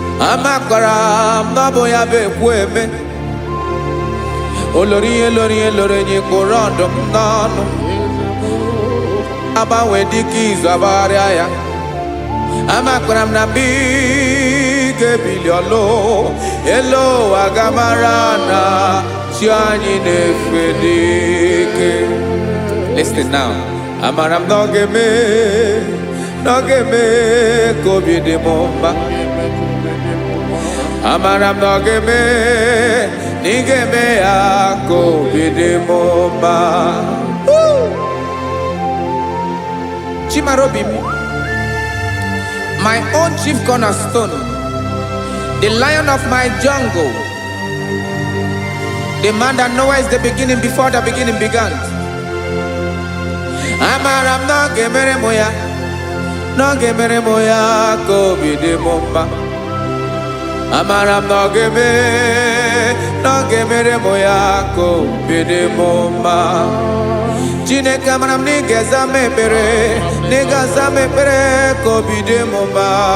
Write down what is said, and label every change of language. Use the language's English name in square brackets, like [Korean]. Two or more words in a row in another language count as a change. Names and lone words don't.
[Igbo] Amakwara m na ọ bụ ya bụ ekwu eme. O loro ihe, loro ihe, loro enyi, kpụrụ ọdụm n'ọnụ. Agbanwe dịka izu, agbagharịa ya. Amakwara m na mgbe ị ga-ebili ọlụ, elu ụwa ga-amara na chi anyị na-efe n'ike. [English] Listen now. [Igbo] Amara m na ọ ga-eme, na ọ ga-eme ka obi dị m mma. Amara m na ọ ga-eme, na ị ga-eme ya ka obi dị m mma. Chimara obi m, [English] my own chief cornerstone, the lion of my jungle. The man that knoweth the beginning before the beginning began. [Igbo] Amara m na ọ ga-emere mụ ya, na ọ ga-emere mụ ya ka obi dị mụ mma. Amara m na ọ ga-eme, na ọ ga-emere mụ ya ka obi dị mụ mma. Chineke, amara m na ị ga-aza m ekpere, na ị ga-aza m ekpere ka obi dị mụ mma.